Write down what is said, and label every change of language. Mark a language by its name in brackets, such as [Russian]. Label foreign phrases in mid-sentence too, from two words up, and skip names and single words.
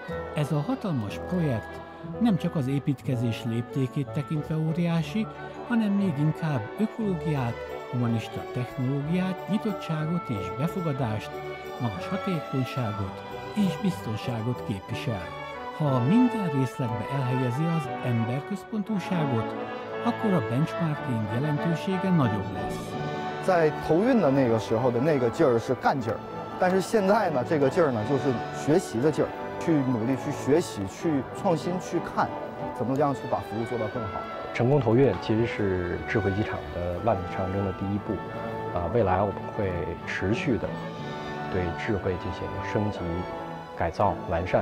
[Hungarian] Ez a hatalmas projekt nem csak az építkezés léptékét tekintve óriási, hanem még inkább ökológiát, humanista technológiát, nyitottságot és befogadást, magas hatékonyságot és biztonságot képvisel. Ha minden részlegbe elhelyezi az emberközpontúságot, akkor a benchmarking jelentősége nagyobb lesz. [Chinese] 在投运的那个时候的那个劲儿是干劲儿，但是现在呢，这个劲儿呢就是学习的劲儿，去努力去学习、去创新、去看，怎么样去把服务做到更好。成功投运其实是智慧机场的万里长征的第一步，未来我们会持续的对智慧进行升级、改造、完善。